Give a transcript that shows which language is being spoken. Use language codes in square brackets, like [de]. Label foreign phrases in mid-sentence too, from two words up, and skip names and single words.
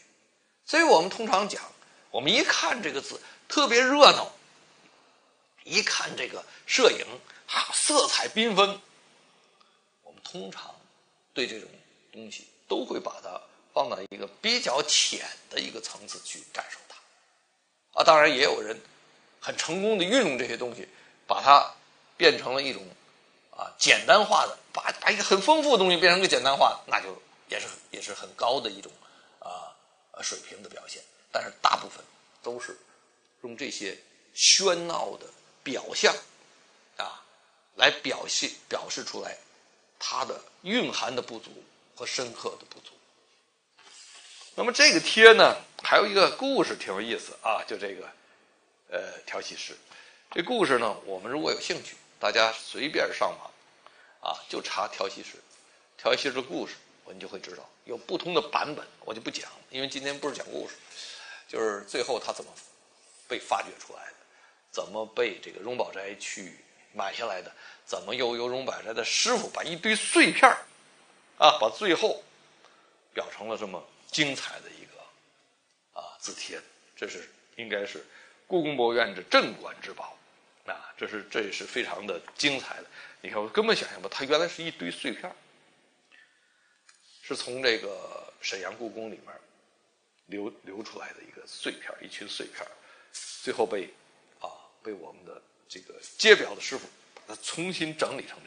[zh] 所以我們通常講，我們一看這個字特別熱鬧，一看這個攝影色彩繽紛，我們通常對這種東西都會把它放到一個比較淺的一個層次去感受它。當然也有人很成功的運用這些東西，把它變成了一種簡單化的，把一個很豐富的東西變成一個簡單化的，那就也是很高的一種水平的表現。但是大部分都是用這些喧鬧的表象來表示出來它的蘊含的不足和深刻的不足。那麼這個帖呢，還有一個故事挺有意思就這個調戲師。這故事呢，我們如果有興趣，大家隨便上網就查調戲師的故事，你就會知道有不同的版本，我就不講，因為今天不是講故事，就是最後他怎麼被發掘出來的，怎麼被這個榮寶齋去買下來的，怎麼又由榮寶齋的師傅把一堆碎片把最後表成了這麼精彩的一個字帖。這是應該是故宮博物院之鎮館之寶這也是非常的精彩的。你看我根本想象不到，它原來是一堆碎片，是從這個瀋陽故宮裡面流出來的一個碎片，一群碎片，最後被我們的這個揭表的師傅把它重新整理成這樣。